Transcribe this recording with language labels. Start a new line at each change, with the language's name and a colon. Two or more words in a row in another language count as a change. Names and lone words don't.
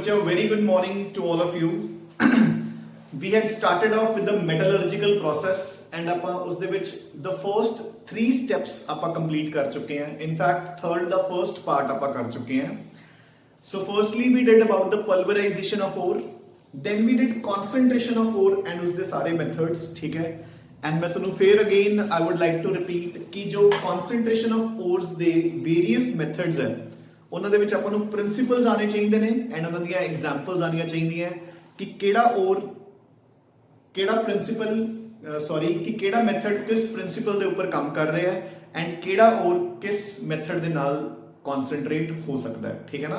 English: very good morning to all of you. We had started off with the metallurgical process and
Punjabi: ਆਪਾਂ ਉਸ ਦੇ ਵਿੱਚ
English: the first 3 steps
Punjabi: ਆਪਾਂ complete ਕਰ ਚੁੱਕੇ ਹਾਂ.
English: In fact, third the first part
Punjabi: ਆਪਾਂ ਕਰ ਚੁੱਕੇ ਹਾਂ.
English: So firstly we did about the pulverization of ore, then we did concentration of ore and
Punjabi: ਉਸਦੇ ਸਾਰੇ
English: methods,
Punjabi: ਠੀਕ ਹੈ. And ਮੈਂ ਤੁਹਾਨੂੰ ਫੇਰ
English: again I would like to repeat
Punjabi: ਕਿ ਜੋ
English: concentration of ores
Punjabi: ਦੇ
English: various methods
Punjabi: ਹੈ ਉਹਨਾਂ ਦੇ ਵਿੱਚ ਆਪਾਂ ਨੂੰ ਪ੍ਰਿੰਸੀਪਲਸ ਆਣੇ ਚਾਹੀਦੇ ਨੇ ਐਂਡ ਉਹਨਾਂ ਦੀਆਂ ਐਗਜ਼ਾਮਪਲਸ ਆਣੀਆਂ ਚਾਹੀਦੀਆਂ ਕਿ ਕਿਹੜਾ ਔਰ ਕਿਹੜਾ ਪ੍ਰਿੰਸੀਪਲ ਕਿ ਕਿਹੜਾ ਮੈਥਡ ਕਿਸ ਪ੍ਰਿੰਸੀਪਲ ਦੇ ਉੱਪਰ ਕੰਮ ਕਰ ਰਿਹਾ ਹੈ ਐਂਡ ਕਿਹੜਾ ਔਰ ਕਿਸ ਮੈਥਡ ਦੇ ਨਾਲ ਕਨਸੈਂਟਰੇਟ ਹੋ ਸਕਦਾ ਹੈ, ਠੀਕ ਹੈ ਨਾ.